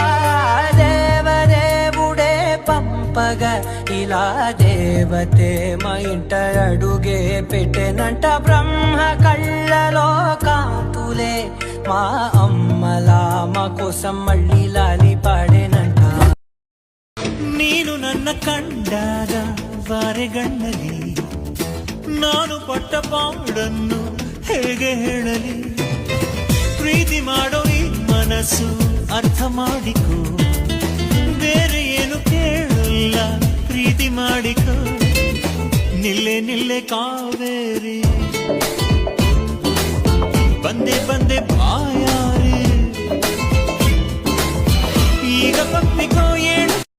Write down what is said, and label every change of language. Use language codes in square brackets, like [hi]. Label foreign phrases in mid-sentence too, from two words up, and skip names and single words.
[te] దేవదేవుడే పంపగ ఇలా దేవతే మా ఇంట అడుగే పెట్టెనంట బ్రహ్మ కళ్ళలో కాంతులే మా అమ్మలా మా కోసం మళ్ళీ లాలి పాడేనంట [kn] ನೀನು ನನ್ನ ಕಂಡಾಗ ವಾರೆಗಣ್ಣಲಿ ನಾನು ಪಟ್ಟ ಪಾಡನ್ನು ಹೇಗೆ ಹೇಳಲಿ ಪ್ರೀತಿ ಮಾಡೋ ಈ ಮನಸ್ಸು ಅರ್ಥ ಮಾಡಿಕೋ ಬೇರೆ ಏನು ಕೇಳಲ್ಲ ಪ್ರೀತಿ ಮಾಡಿಕೋ ನಿಲ್ಲೆ ನಿಲ್ಲೆ ಕಾವೇರಿ ಬಂದೆ ಬಂದೆ ಬಾಯಾರಿ ಈಗ ಪಪ್ಪಿಕೋ ಏನು